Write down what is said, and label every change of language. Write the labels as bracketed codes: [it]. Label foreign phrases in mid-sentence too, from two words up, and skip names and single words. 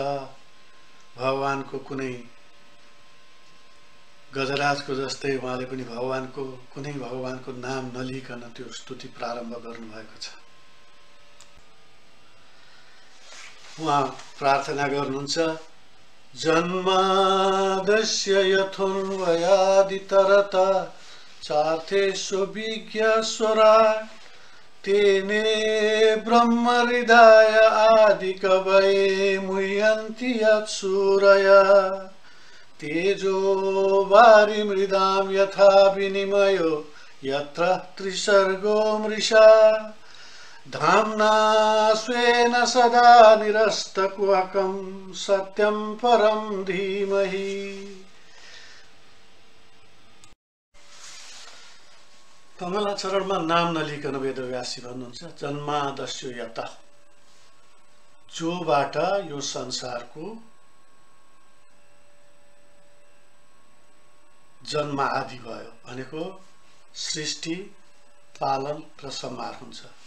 [ne] भगवानको कुनै गजराजको जस्तै उहाँले पनि कुनै भगवानको नाम नलिकन त्यो स्तुति प्रारम्भ गर्नुभएको छ। उहाँ प्रार्थना गर्नुहुन्छ, [sa] जन्मादस्य यथोन्वयादितरत चार्थेषु विज्ञस्वरा तेने ब्रह्म हृदय आदि कवये मुह्यन्ति यत्सूरया तेजो वारि मृदां यथा विनिमयो यत्र त्रिसर्गो मृषा धाम्ना स्वेन सदा निरस्तकुहकं सत्यं परं धीमहि। [ne] मङ्गलाचरणमा नाम नलिकन वेदव्यासजी भन्नुहुन्छ, [sa] जन्मादस्यो यत, [ne] जोबाट यो संसारको जन्म आदि भयो भनेको सृष्टि, पालन र संहार हुन्छ।